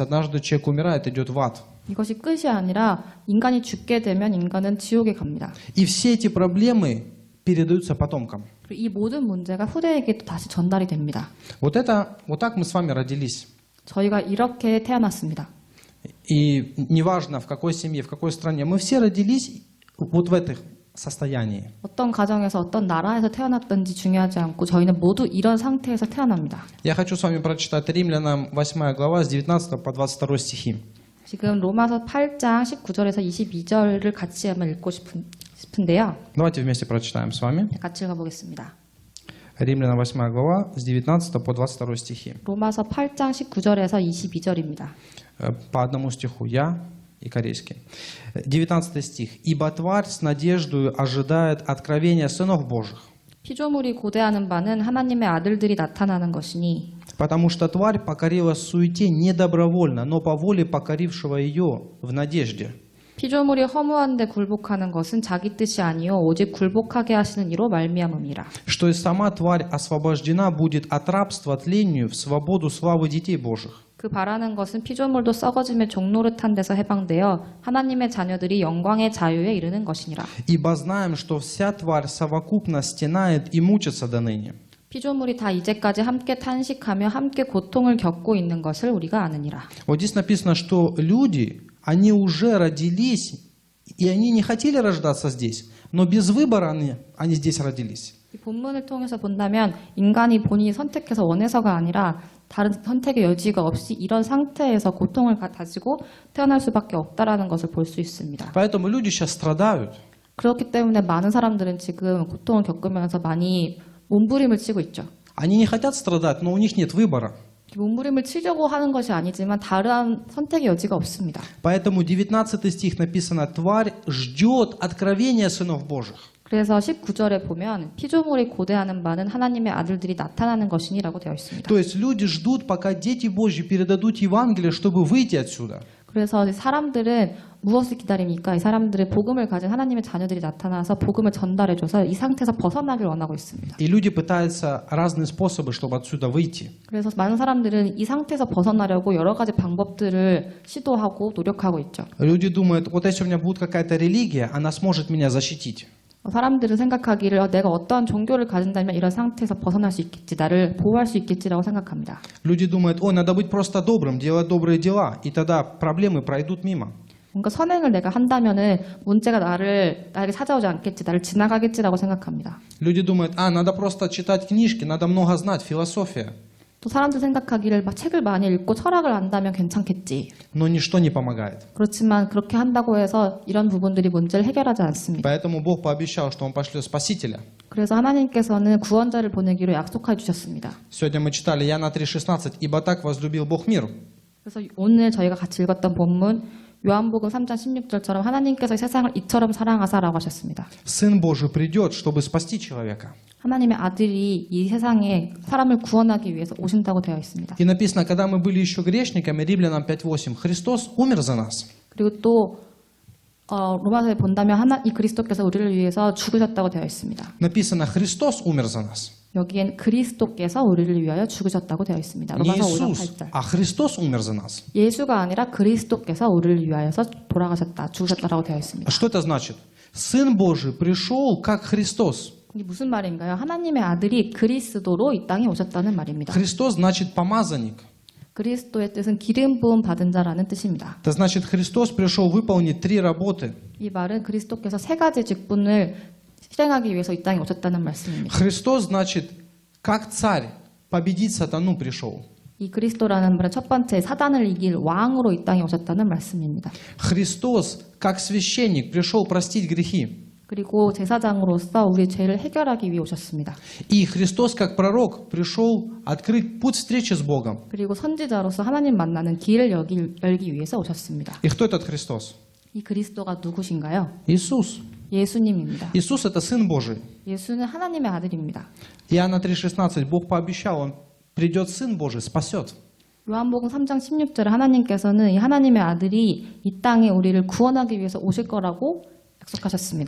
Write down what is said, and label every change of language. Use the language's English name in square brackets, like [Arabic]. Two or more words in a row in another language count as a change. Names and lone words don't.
[Russian] Однажды человек умирает, идет в ад. [Korean] 이것이 끝이 아니라 인간이 죽게 되면 인간은 지옥에 갑니다. [Russian] И все эти проблемы передаются потомкам. [Korean] 그리고 이 모든 문제가 후대에게 또 다시 전달이 됩니다. [Russian] Вот так мы с вами родились. [Korean] 저희가 이렇게 태어났습니다. [Russian] И неважно в какой семье, в какой стране, мы все родились вот в этом состоянии. [Korean] 어떤 가정에서 어떤 나라에서 태어났든지 중요하지 않고 저희는 모두 이런 상태에서 태어납니다. [Russian] Я хочу с вами прочитать Римлянам 8 глава с 19 по 22 стихи. [Korean] 지금 로마서 8장 19절에서 22절을 같이 한번 읽고 싶은데요. [Russian] Давайте вместе прочитаем с вами. [Korean] 같이 읽어보겠습니다. [Russian] Римлянам 8 глава с 19 по 22 стихи. [Korean] 로마서 8장 19절에서 22절입니다. [Russian] По одному стиху я и корейский. 19 стих. «Ибо тварь с надеждою ожидает откровения сынов Божьих, [Korean] 피조물이 고대하는 바는 하나님의 아들들이 나타나는 것이니 [Russian] потому что тварь покорилась суете не добровольно, но по воле покорившего ее в надежде». [Korean] 피조물이 허무한데 굴복하는 것은 자기 뜻이 아니요 오직 굴복하게 하시는 이로 말미암음이라. [Russian] что и сама тварь освобождена будет от рабства тлению в свободу славы детей Божьих. [Korean] 그 바라는 것은 피조물도 썩어짐의 종노릇한 데서 해방되어 하나님의 자녀들이 영광의 자유에 이르는 것이니라. [Russian] Ибо знаем, что вся тварь совокупно стенает и мучится доныне. [Korean] 피조물이 다 이제까지 함께 탄식하며 함께 고통을 겪고 있는 것을 우리가 아느니라. [Russian] Вот здесь написано, что люди, они уже родились, и они не хотели рождаться здесь, но без выбора они здесь родились. [Korean] 이 본문을 통해서 본다면 인간이 본인이 선택해서 원해서가 아니라 다른 선택의 여지가 없이 이런 상태에서 고통을 가지고 태어날 수밖에 없다라는 것을 볼 수 있습니다. [Russian] Поэтому люди сейчас страдают. [Korean] 그렇기 때문에 많은 사람들은 지금 고통을 겪으면서 많이 몸부림을 치고 있죠. [Russian] Они не хотят страдать, но у них нет выбора. [Korean] 몸부림을 치려고 하는 것이 아니지만 다른 선택의 여지가 없습니다. [Russian] Поэтому 19 стих написано: «Тварь ждет откровения сынов Божьих». [Korean] 그래서 19절에 보면 피조물이 고대하는 바는 하나님의 아들들이 나타나는 것이니라고 되어 있습니다. [Russian] То есть люди ждут, пока дети Божьи передадут Евангелие, чтобы выйти отсюда. [Korean] 그래서 사람들은 무엇을 기다립니까? 이 사람들은 복음을 가진 하나님의 자녀들이 나타나서 복음을 전달해줘서 이 상태에서 벗어나길 원하고 있습니다. [Russian] И люди пытаются разные способы, чтобы отсюда выйти. [Korean] 그래서 많은 사람들은 이 상태에서 벗어나려고 여러 가지 방법들을 시도하고 노력하고 있죠. [Russian] Люди думают, вот если у меня будет какая-то религия, она сможет меня защитить. [Korean] 사람들은 생각하기를 내가 어떠한 종교를 가진다면 이런 상태에서 벗어날 수 있겠지, 나를 보호할 수 있겠지라고 생각합니다. [Russian] Люди думают, ой, надо быть просто добрым, делать добрые дела, и тогда проблемы пройдут мимо. [Korean] 뭔가 선행을 내가 한다면은 문제가 나에게 찾아오지 않겠지, 나를 지나가겠지라고 생각합니다. [Russian] Люди думают, надо просто читать книжки, надо много знать, философия. [Korean] 또 사람들 생각하기를 책을 많이 읽고 철학을 안다면 괜찮겠지. [Russian] Но ничто не помогает. [Korean] 그렇지만 그렇게 한다고 해서 이런 부분들이 문제를 해결하지 않습니다. [Russian] Поэтому Бог пообещал, что Он пошлет Спасителя. [Korean] 그래서 하나님께서는 구원자를 보내기로 약속해 주셨습니다. [Russian] Сегодня мы читали Иоанна 3,16, «Ибо так возлюбил Бог мир». [Korean] 그래서 오늘 저희가 같이 읽었던 본문 요한복음 3장 16절처럼 하나님께서 세상을 이처럼 사랑하사라고 하셨습니다. [Russian] Сын Божий придет, чтобы спасти человека. [Korean] 하나님의 아들이 이 세상에 사람을 구원하기 위해서 오신다고 되어 있습니다. [Russian] И написано, когда мы были еще грешниками, Римлянам 5:8, Христос умер за нас. [Korean] 그리고 또 로마서에 본다면 이 그리스도께서 우리를 위해서 죽으셨다고 되어 있습니다. [Russian] Написано, Христос умер за нас. [Korean] 여기엔 그리스도께서 우리를 위하여 죽으셨다고 되어 있습니다. [Russian] Не [Korean] 로마서 5장 [Russian] Иисус, [Korean] 8절. [Russian] а Христос умер за нас. [Korean] 예수가 아니라 그리스도께서 우리를 위하여서 돌아가셨다, 죽으셨다라고 되어 있습니다. [Russian] Что это значит? Сын Божий пришел как Христос. [Korean] 이게 무슨 말인가요? 하나님의 아들이 그리스도로 이 땅에 오셨다는 말입니다. [Russian] Христос значит помазанник. [Korean] 그리스도의 뜻은 기름 부음 받은 자라는 뜻입니다. [Russian] Это значит, Христос пришел выполнить 3 работы. [Korean] 이 말은 그리스도께서 3가지 직분을 실행하기 위해서 이 땅에 오셨다는 말씀입니다. [Russian] Христос значит, как царь победить сатану пришел. [Korean] 이 그리스도라는 말은 첫 번째 사단을 이길 왕으로 이 땅에 오셨다는 말씀입니다. [Russian] Христос, как священник, пришел простить грехи. [Korean] 그리고 제사장으로서 우리 죄를 해결하기 위해 오셨습니다. [Russian] И Христос, как пророк, пришел открыть путь встречи с Богом. [Korean] 그리고 선지자로서 하나님 만나는 길을 열기 위해서 오셨습니다. [Russian] И кто этот Христос? [Korean] 이 그리스도가 누구신가요? [Russian] Иисус. [Korean] 예수님입니다. [Russian] Иисус – это Сын Божий. [Korean] 예수는 하나님의 아들입니다. [Russian] Иоанна 3,16 Бог пообещал, Он придет Сын Божий, спасет. [Korean] 요한복음 3장 16절에 하나님께서는 이 하나님의 아들이 이 땅에 우리를 구원하기 위해서 오실 거라고 약속하셨습니다.